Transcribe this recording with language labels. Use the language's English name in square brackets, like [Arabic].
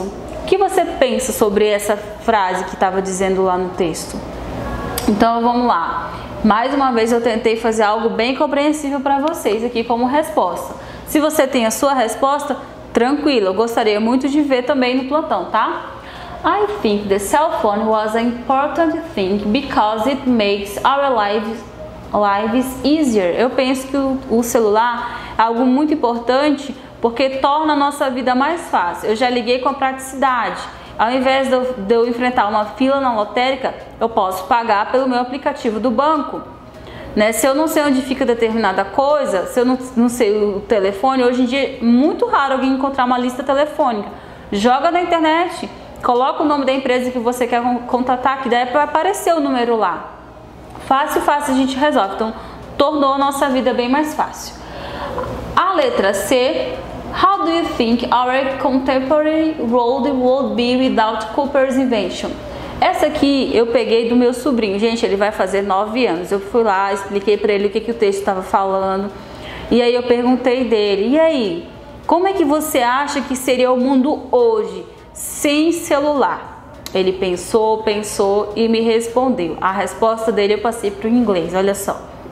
[Portuguese] O que você pensa sobre essa frase que estava dizendo lá no texto? Então vamos lá. Mais uma vez eu tentei fazer algo bem compreensível para vocês aqui como resposta. Se você tem a sua resposta, tranquilo. Eu gostaria muito de ver também no plantão, tá? [English] I think the cell phone was an important thing because it makes our lives easier. [Portuguese] Eu penso que o celular é algo muito importante porque torna a nossa vida mais fácil. Eu já liguei com a praticidade. Ao invés de eu enfrentar uma fila na lotérica, eu posso pagar pelo meu aplicativo do banco. Né? Se eu não sei onde fica determinada coisa, se eu não sei o telefone, hoje em dia é muito raro alguém encontrar uma lista telefônica. Joga na internet, coloca o nome da empresa que você quer contatar, que daí vai aparecer o número lá. Fácil a gente resolve. Então, tornou a nossa vida bem mais fácil. A letra C. [English] How do you think our contemporary world would be without Cooper's invention? [Portuguese] Essa aqui eu peguei do meu sobrinho. Gente, ele vai fazer 9 anos. Eu fui lá, expliquei para ele o que o texto estava falando. E aí eu perguntei dele, e aí, como é que você acha que seria o mundo hoje, sem celular? Ele pensou e me respondeu. A resposta dele eu passei para o inglês, olha só.